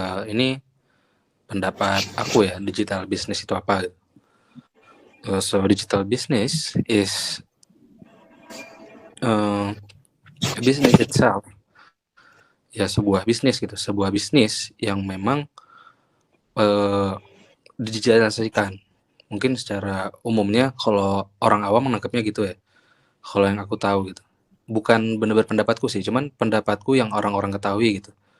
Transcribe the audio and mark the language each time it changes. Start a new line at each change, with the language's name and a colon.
Indonesian: Ini pendapat aku ya, digital business itu apa?
English: So digital business is a business itself.
Indonesian: Ya sebuah bisnis gitu, sebuah bisnis yang memang uh, digitalisasikan. Mungkin secara umumnya kalau orang awam menangkapnya gitu ya. Kalau yang aku tahu gitu. Bukan benar-benar pendapatku sih, cuman pendapatku yang orang-orang ketahui gitu.